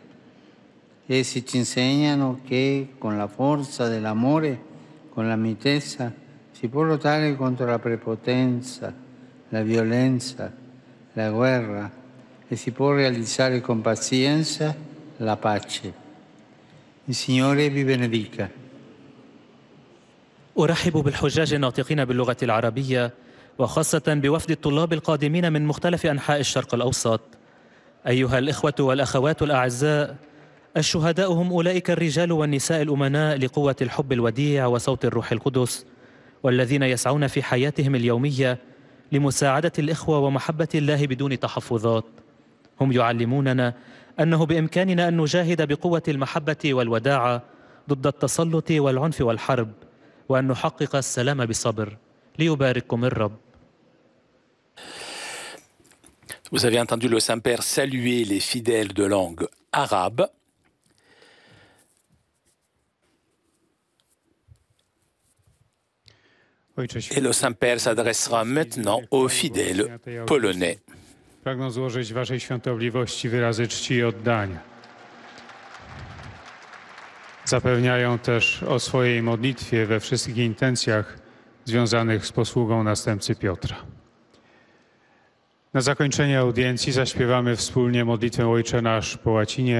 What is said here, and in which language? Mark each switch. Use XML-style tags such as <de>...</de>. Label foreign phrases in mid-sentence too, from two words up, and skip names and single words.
<it>Essi ci insegnano che con la forza dell'amore, con la mitezza, si può lottare contro la prepotenza, la violenza, la guerra e si può realizzare con pazienza la pace. Il Signore vi benedica.</it> <ar>أرحب بالحجاج الناطقين باللغة العربية، وخاصة بوفد الطلاب القادمين من مختلف أنحاء الشرق الأوسط. أيها الإخوة والأخوات الأعزاء، الشهداء هم أولئك الرجال والنساء الأمناء لقوة الحب الوديع وصوت الروح القدس، والذين يسعون في حياتهم اليومية لمساعدة الإخوة ومحبة الله بدون تحفظات. هم يعلموننا أنه بإمكاننا أن نجاهد بقوة المحبة والوداعة ضد التسلط والعنف والحرب، وأن نحقق السلام بصبر. ليبارككم الرب.</ar> <fr>Vous avez entendu le Saint-Père saluer les fidèles de langue arabe. Et le Saint-Père s'adressera maintenant aux fidèles polonais.</fr> <pl>Pragnę złożyć Waszej świątobliwości wyrazy czci i oddania. Zapewniają też o swojej modlitwie we wszystkich intencjach związanych z posługą następcy Piotra. Na zakończenie audiencji zaśpiewamy wspólnie modlitwę Ojcze Nasz po łacinie.</pl>